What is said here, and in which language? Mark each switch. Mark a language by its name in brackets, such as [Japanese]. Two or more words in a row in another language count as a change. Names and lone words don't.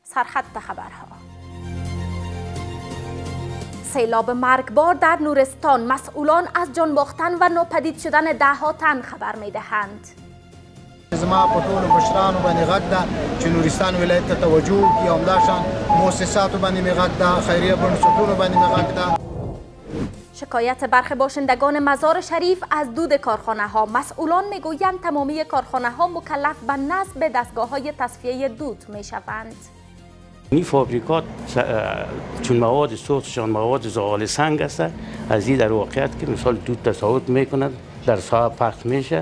[Persian] سرخط خبرها. سیلاب مرگبار در نورستان، مسئولان از جان باختن و ناپدید شدن ده‌ها تن خبر می‌دهند. [Pashto] زما په ټولو مشرانو باندې غږ ده چې نورستان ولایت ته توجه وکړي او همداشان مؤسساتو باندې مې غږ ده، خیریه بنسټونو باندې مې غږ ده. [Persian] شکایت برخی باشندگان مزار شریف از دود کارخانه ها. مسئولان میگویند تمامی کارخانه ها مکلف به نصب دستگاه های تصفیه دود می شوند. این فابریکات چون مواد سوختشان مواد زغال سنگ است، از این در واقعیت که مثال دود تصاعد میکند در ساحه پخش میشه.